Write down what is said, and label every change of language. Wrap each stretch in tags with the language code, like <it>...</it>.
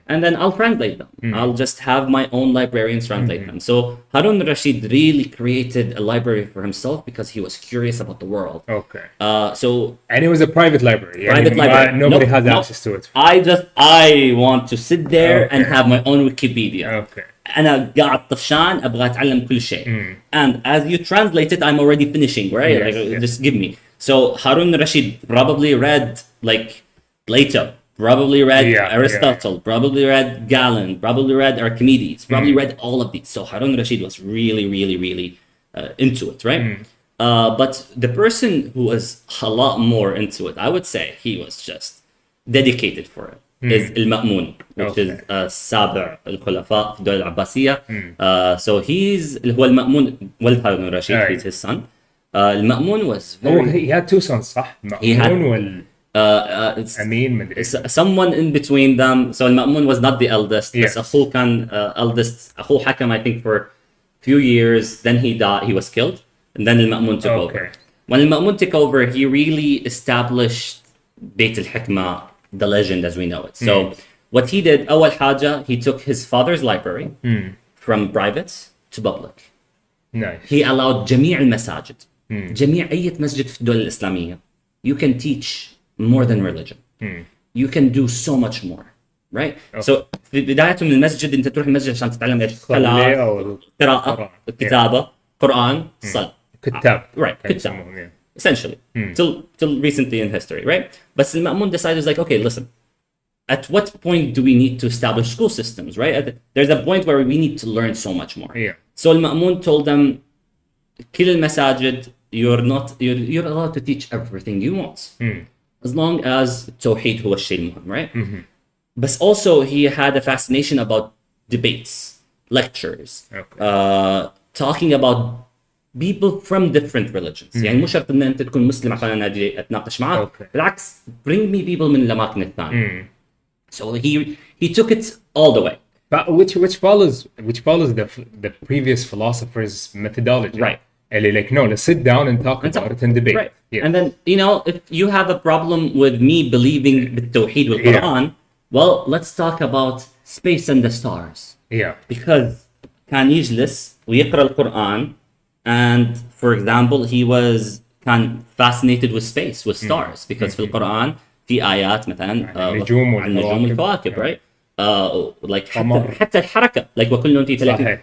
<en>And then I'll translate them. I'll just have my own librarians translate them. So Harun al-Rashid really created a library for himself because he was curious about the world. Okay. And it was a private library. Private library. Nobody has access to it. I want to sit there and have my own Wikipedia. Okay.</en> <ar>أنا قاعد طفشان أبغى أتعلم كل شيء.</ar> <en>And as you translate it, I'm already finishing, right? Yes, like, just give me. So Harun al-Rashid probably read like Plato, probably read Aristotle, probably read Galen, probably read Archimedes, probably read all of these. So Harun al-Rashid was really into it, right? But the person who was a lot more into it, I would say he was just dedicated for it.</en> <ar>Is المأمون,</ar> <en>which is</en> <ar>السابع الخلفاء في الدولة العباسية.</ar> <en>So he's</en> <ar>هو المأمون ولد هارون الرشيد,</ar> <en>he's his son. المأمون was very... he had two sons,</en> <ar>صح؟ المأمون أمين مدري.</ar> <en>Someone in between them. So المأمون was not the eldest. Yes.</en> <ar>بس أخوه كان eldest. أخوه حكم</ar> <en>I think for few years. Then he died. He was killed. And then المأمون took over. When المأمون took over, he really established بيت الحكمة, the legend as we know it. So what he did,</en> <ar>أول حاجة,</ar> <en>he took his father's library from private to public. Nice. He allowed</en> <ar>جميع المساجد, جميع أي مسجد في الدولة الإسلامية.</ar> <en>You can teach more than religion. You can do so much more, right?</en> <ar>So في بداية من المسجد أنت تروح المسجد عشان تتعلم إيش؟ قراءة, كتابة, قرآن, صلاة. كتاب.</ar> <en>Right, كتاب. Essentially, till recently in history, right? But Al-Ma'mun decided, like, okay, listen, at what point do we need to establish school systems, right? There's a point where we need to learn so much more. Yeah. So Al-Ma'mun told them,</en> <ar>كل المساجد,</ar> <en>you're allowed to teach everything you want. As long as Tawheed</en> <ar>هو الشيء المهم,</ar> <en>right? But also he had a fascination about debates, lectures, talking about people from different religions.</en> <ar>يعني مو شرط ان انت تكون مسلم عشان انا اجي اتناقش معك. بالعكس,</ar> <en>bring me people</en> <ar>من الاماكن الثانية.</ar> <en>So he took it all the way. But which follows the previous philosophers' methodology. Right. Like, no, let's sit down and talk about it and debate. Right. Yes. And then, you know, if you have a problem with me believing</en> <ar>بالتوحيد والقرآن,</ar> <en>well, let's talk about space and the stars. Yeah. Because</en> <ar>كان يجلس ويقرأ القرآن,</ar> <en>and for example, he was كان fascinated with space, with stars, because</en> <ar>في القرآن في آيات مثلا النجوم والكواكب, right? Like حتى الحركة, like وكل في 30.</ar>